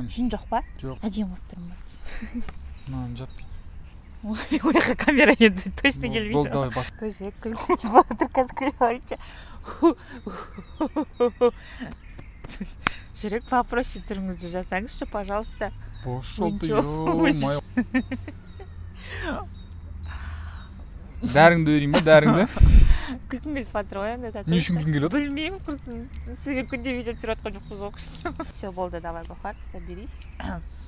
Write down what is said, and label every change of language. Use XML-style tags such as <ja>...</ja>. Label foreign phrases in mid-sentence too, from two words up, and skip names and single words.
<kk>Жүн жоқ па? Жоқ. Әдемі болып тұрмын ба? Маған жаппайды. Ояққа камера енді точно келмейді. Болды, давай бас. Тоже күліп отыр қазір күліп жүрек попроще түріңізді жасаңызшы,</kk> <ru>пожалуйста. Пошел ты, ё-моё.</ru> <kk>Дәріңді берейін ба, дәріңді? Күлкім келіп жатыр ғой енді. Не үшін күлкің келіп жатыр? Білмеймін, құрсын. Сізге күнде видео түсіріп жатқан жоқпыз ғой. Все, болды, давай, Бахар, соберись.</kk>